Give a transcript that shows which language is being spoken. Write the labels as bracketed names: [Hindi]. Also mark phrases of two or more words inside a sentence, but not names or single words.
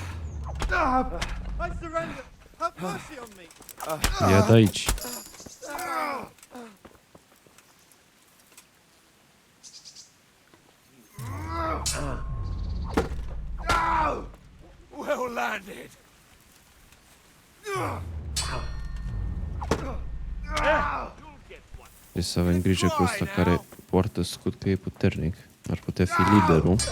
[English] I surrender. Have mercy on me. [Romanian] Ia de aici. [English] Well landed. [Romanian] Trebuie să avem grijă cu ăsta care poartă scut, că e puternic. Ar putea fi liderul.